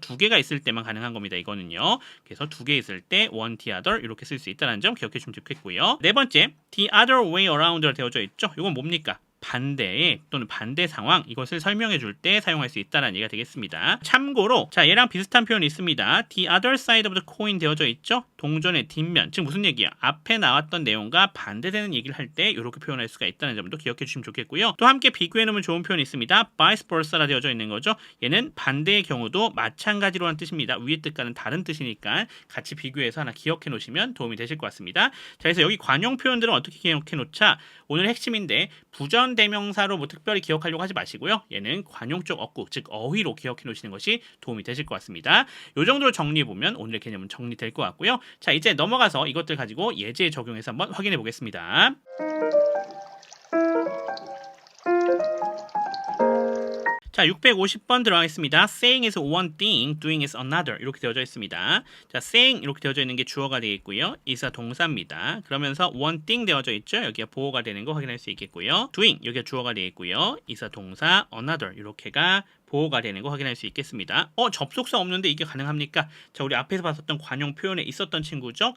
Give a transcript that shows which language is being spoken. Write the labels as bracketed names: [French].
[Korean] 두 개가 있을 때만 가능한 겁니다. 이거는요. 그래서 두 개 있을 때 [English] one, the other [Korean] 이렇게 쓸 수 있다는 점 기억해 주시면 좋겠고요. 네 번째, [English] the other way around [Korean] 로 되어져 있죠. 이건 뭡니까? 반대 또는 반대 상황 이것을 설명해 줄 때 사용할 수 있다는 얘기가 되겠습니다. 참고로 자 얘랑 비슷한 표현이 있습니다. [English] The other side of the coin [Korean] 되어져 있죠. 동전의 뒷면 즉 무슨 얘기야? 앞에 나왔던 내용과 반대되는 얘기를 할 때 이렇게 표현할 수가 있다는 점도 기억해 주시면 좋겠고요. 또 함께 비교해 놓으면 좋은 표현이 있습니다. [English] vice versa [Korean] 라 되어져 있는 거죠. 얘는 반대의 경우도 마찬가지로라는 뜻입니다. 위의 뜻과는 다른 뜻이니까 같이 비교해서 하나 기억해 놓으시면 도움이 되실 것 같습니다. 자 그래서 여기 관용 표현들은 어떻게 기억해 놓자? 오늘 핵심인데 부전 대명사로 뭐 특별히 기억하려고 하지 마시고요. 얘는 관용적 어구, 즉 어휘로 기억해 놓으시는 것이 도움이 되실 것 같습니다. 이 정도로 정리해 보면 오늘의 개념은 정리될 것 같고요. 자, 이제 넘어가서 이것들 가지고 예제에 적용해서 한번 확인해 보겠습니다. 자, 650번 들어가겠습니다. [English] Saying is one thing, doing is another [Korean] 이렇게 되어져 있습니다. 자, saying 이렇게 되어져 있는 게 주어가 되겠고요. is가 동사입니다. 그러면서 [English] one thing [Korean] 되어져 있죠. 여기가 보어가 되는 거 확인할 수 있겠고요. doing 여기가 주어가 되겠고요. is가 동사, another 이렇게가 보호가 되는 거 확인할 수 있겠습니다. 접속사 없는데 이게 가능합니까? 자, 우리 앞에서 봤었던 관용 표현에 있었던 친구죠.